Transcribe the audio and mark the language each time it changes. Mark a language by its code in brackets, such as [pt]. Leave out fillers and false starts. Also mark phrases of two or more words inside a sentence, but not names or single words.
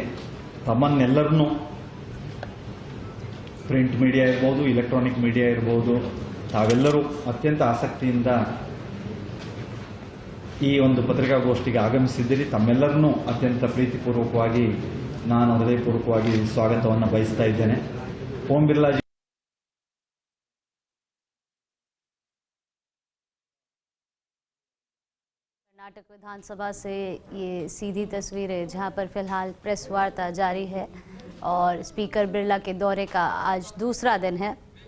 [kn] ತಮ್ಮನ್ನೆಲ್ಲರನ್ನೂ [en] print media [kn] ಇರ್ಬೋದು, [en] electronic media [kn] ಇರ್ಬೋದು, ತಾವೆಲ್ಲರೂ ಅತ್ಯಂತ ಆಸಕ್ತಿಯಿಂದ ಈ ಒಂದು ಪತ್ರಿಕಾಗೋಷ್ಠಿಗೆ ಆಗಮಿಸಿದ್ದೀರಿ। ತಮ್ಮೆಲ್ಲರನ್ನೂ ಅತ್ಯಂತ ಪ್ರೀತಿಪೂರ್ವಕವಾಗಿ ನಾನು ಹೃದಯಪೂರ್ವಕವಾಗಿ ಸ್ವಾಗತವನ್ನು ಬಯಸ್ತಾ ಇದ್ದೇನೆ. ಓಂ ಬಿರ್ಲಾ ಜಿ [hi] कर्नाटक विधानसभा से ये सीधी तस्वीरें जहां पर फिलहाल प्रेस वार्ता जारी है और स्पीकर बिरला के दौरे का आज दूसरा दिन है.